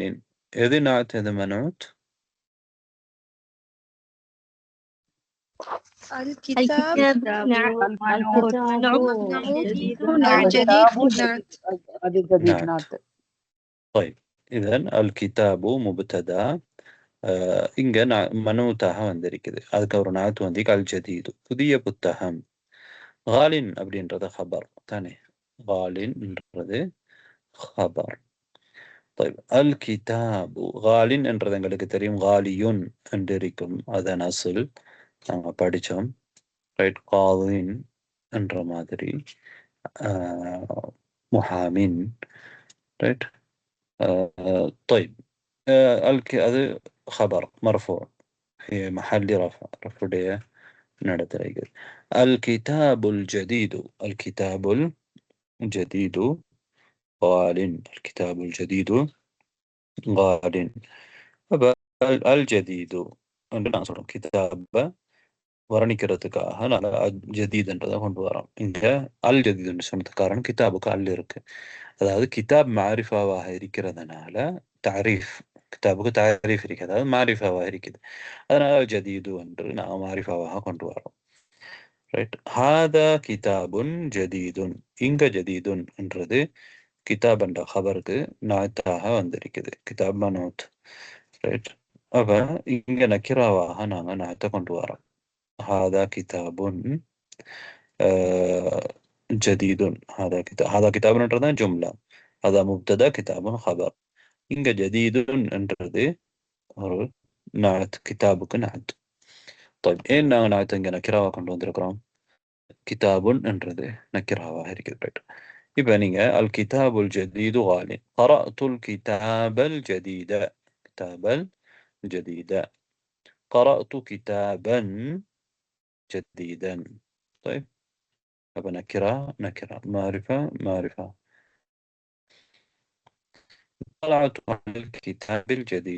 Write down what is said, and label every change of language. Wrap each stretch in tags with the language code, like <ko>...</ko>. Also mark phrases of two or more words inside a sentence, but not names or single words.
<ar>إذا نعت هذا منعوت. الكتاب نعم. نعت. طيب إذن الكتاب مبتدا.</ar> <ta>இங்க மனூத்தாக வந்திருக்குது. அதுக்கு ஒரு நாத்து அல் ஜதீது புதிய புத்தகம். காலின் அப்படின்றது ஹபர் தானே. காலின் என்றது ஹபர்.</ta> <ar>الكتاب غال</ar> <ta>என்றது எங்களுக்கு தெரியும். காலியுன் என்று இருக்கும். அதன் அசுல் நாங்க படிச்சோம், ரைட்? காலின் என்ற மாதிரி முஹாமின், ரைட்?</ta> <ar>طيب அது خبر مرفوع في محل رفع. رفع நடத்துகிறது. الكتاب الجديد. الكتاب الجديد غال. الكتاب الجديد غال. الجديد</ar> <ta>என்று நான் சொல்றோம். கிதாப வர்ணிக்கிறதுக்காக நான் ஜதீத்ன்றதை கொண்டு வரோம். இங்க அல் ஜதீத் என்று சொன்னதுக்கு காரணம் கிதாபுக்கு அல் இருக்கு. அதாவது கிதாப் மாரிஃபாவாக இருக்கிறதுனால தாரீஃப், கிதாபுக்கு தாரீஃப் இருக்கு, அதாவது மாரிஃபாவாக இருக்குது. அதனால ஜதீது என்று நான் மாரிஃபாவாக கொண்டு வரோம், ரைட்?</ta> <ar>هذا كتاب جديد.</ar> <ta>இங்க ஜதீதுன் என்றது கிதாப் என்ற ஹபருக்கு நாத்தாக வந்திருக்குது. கிதாப் மனூத், ரைட்? அப்ப இங்க நக்கிராவாக நாங்க நாத்தை கொண்டு வரோம்.</ta> <ar>هذا كتاب جديد. هذا كتاب என்றது ஜும்லா. هذا مبتدا كتاب خبر.</ar> <ta>இங்க ஜதீதுன் என்றது ஒரு நாத், கிதாபுக்கு நாத். طيب ஏன் நாங்க நாத்தை இங்க நக்கிராவா கொண்டு வந்திருக்கிறோம்? கிதாபுன் என்றது நக்கிராவாக இருக்கிறது, ரைட்? இப்ப நீங்க</ta> <ar>الكتاب الجديد غال. قرأت الكتاب الجديد. كتاب الجديد. قرأت كتابا جديدا. طيب أبقى نكرة نكرة، معرفة معرفة. طلعت على الكتاب الجديد.</ar>